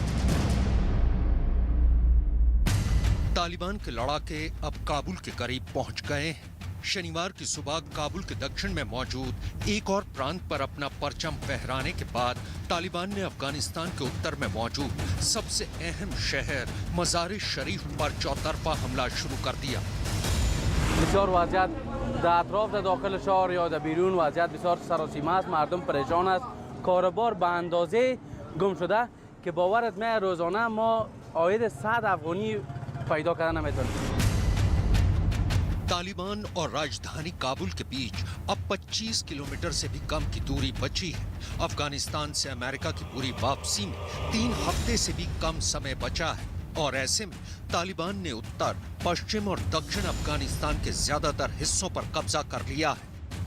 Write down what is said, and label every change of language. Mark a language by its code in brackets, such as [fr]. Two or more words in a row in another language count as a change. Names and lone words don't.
[hi] तालिबान के लड़ाके अब काबुल के करीब पहुंच गए हैं। शनिवार की सुबह काबुल के दक्षिण में मौजूद एक और प्रांत पर अपना परचम फहराने के बाद तालिबान ने अफगानिस्तान के उत्तर में मौजूद सबसे अहम शहर मज़ार शरीफ पर चौतरफा हमला शुरू कर दिया। [fa] بسیار وضعیت در اطراف در داخل شهر یا در بیرون وضعیت بسیار سراسیمه است. مردم پریشان است. کاروبار به اندازه گم شده که باورت میاد روزانه ما عاید 100 افغانی پیدا کردن نمیتونیم. [hi] तालिबान और राजधानी काबुल के बीच अब 25 किलोमीटर से भी कम की दूरी बची है। अफगानिस्तान से अमेरिका की पूरी वापसी में 3 हफ्ते से भी कम समय बचा है और ऐसे में तालिबान ने उत्तर, पश्चिम और दक्षिण अफगानिस्तान के ज्यादातर हिस्सों पर कब्जा कर लिया है।